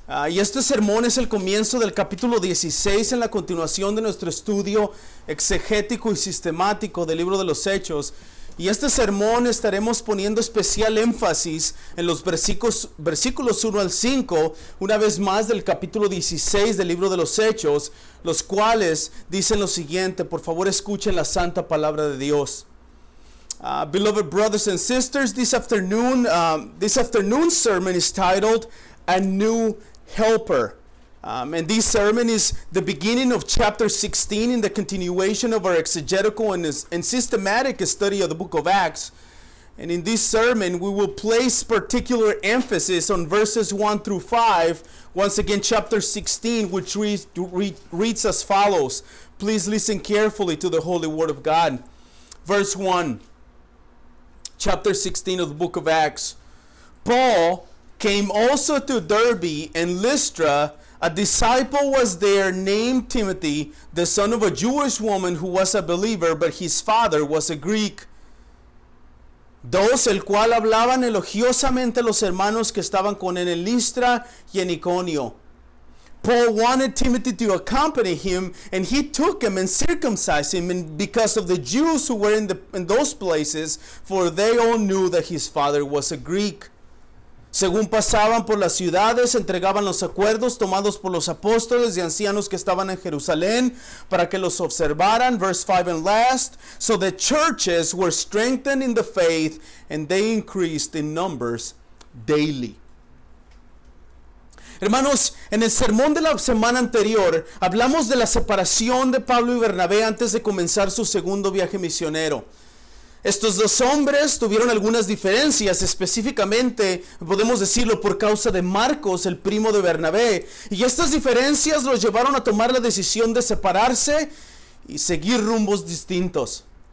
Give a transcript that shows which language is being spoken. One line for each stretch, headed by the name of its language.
Spanish: Y este sermón es el comienzo del capítulo 16 en la continuación de nuestro estudio exegético y sistemático del libro de los Hechos. Y este sermón estaremos poniendo especial énfasis en los versículos 1 al 5, una vez más del capítulo 16 del libro de los Hechos, los cuales dicen lo siguiente. Por favor, escuchen la santa palabra de Dios.
English: Beloved brothers and sisters, this afternoon's sermon is titled A New Helper. And this sermon is the beginning of chapter 16 in the continuation of our exegetical and systematic study of the book of Acts. And in this sermon, we will place particular emphasis on verses 1 through 5. Once again, chapter 16, which reads as follows. Please listen carefully to the holy word of God. Verse 1. Chapter 16 of the book of Acts. Paul came also to Derbe and Lystra. A disciple was there named Timothy, the son of a Jewish woman who was a believer, but his father was a Greek.
Spanish: Dos, el cual hablaban elogiosamente los hermanos que estaban con él en Listra y en Iconio.
English: Paul wanted Timothy to accompany him, and he took him and circumcised him, and because of the Jews who were in those places, for they all knew that his father was a Greek.
Spanish: Según pasaban por las ciudades, entregaban los acuerdos tomados por los apóstoles y ancianos que estaban en Jerusalén para que los observaran.
English: Verse 5 and last. So the churches were strengthened in the faith, and they increased in numbers daily.
Spanish: Hermanos, en el sermón de la semana anterior hablamos de la separación de Pablo y Bernabé antes de comenzar su segundo viaje misionero. Estos dos hombres tuvieron algunas diferencias, específicamente podemos decirlo por causa de Marcos, el primo de Bernabé, y estas diferencias los llevaron a tomar la decisión de separarse y seguir rumbos distintos.